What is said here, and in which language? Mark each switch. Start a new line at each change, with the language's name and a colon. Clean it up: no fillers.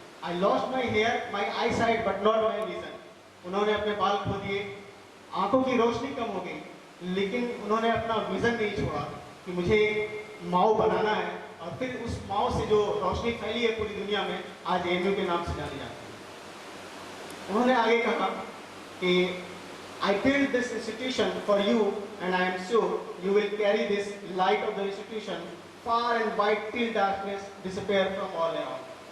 English: I lost my hair, my eyesight, but not my vision.
Hindi: उन्होंने अपने बाल खो दिए, आंखों की रोशनी कम हो गई, लेकिन उन्होंने अपना विजन नहीं छोड़ा कि मुझे माओ बनाना है। और फिर उस माओ से जो रोशनी फैली है पूरी दुनिया में, आज AMU के नाम से जानी जाती है। उन्होंने आगे कहा कि
English: I built this institution for you and I am sure you will carry this light of the institution far and wide till darkness disappear from all around.